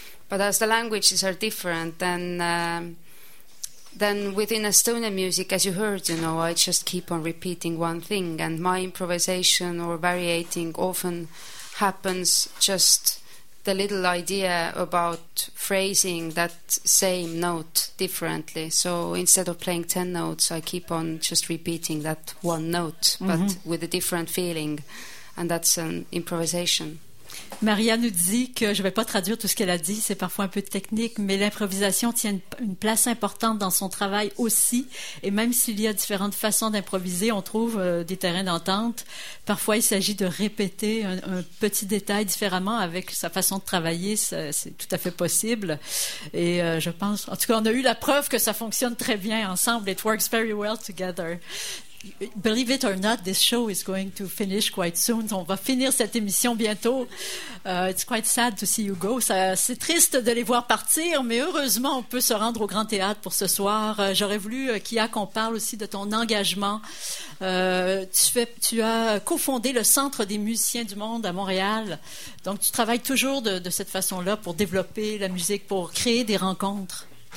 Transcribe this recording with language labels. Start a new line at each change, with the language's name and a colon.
English: But as the languages are different, then within Estonian music, as you heard, you know, I just keep on repeating one thing, and my improvisation or variating often happens just the little idea about phrasing that same note differently. So instead of playing 10 notes, I keep on just repeating that one note, mm-hmm, but with a different feeling, and that's an improvisation.
French: Maria nous dit que, je ne vais pas traduire tout ce qu'elle a dit, c'est parfois un peu technique, mais l'improvisation tient une place importante dans son travail aussi, et même s'il y a différentes façons d'improviser, on trouve des terrains d'entente. Parfois, il s'agit de répéter un petit détail différemment avec sa façon de travailler, ça, c'est tout à fait possible. Et je pense, en tout cas, on a eu la preuve que ça fonctionne très bien ensemble,
English: it works very well together. Believe it or not, this show is going to finish quite soon.
French: On va finir cette émission bientôt.
English: It's quite sad to see you go.
French: C'est triste de les voir partir, mais heureusement, on peut se rendre au Grand Théâtre pour ce soir. J'aurais voulu, Kia, qu'on parle aussi de ton engagement. Tu as cofondé le Centre des musiciens du monde à Montréal. Donc, tu travailles toujours de cette façon-là pour développer la musique, pour créer des rencontres.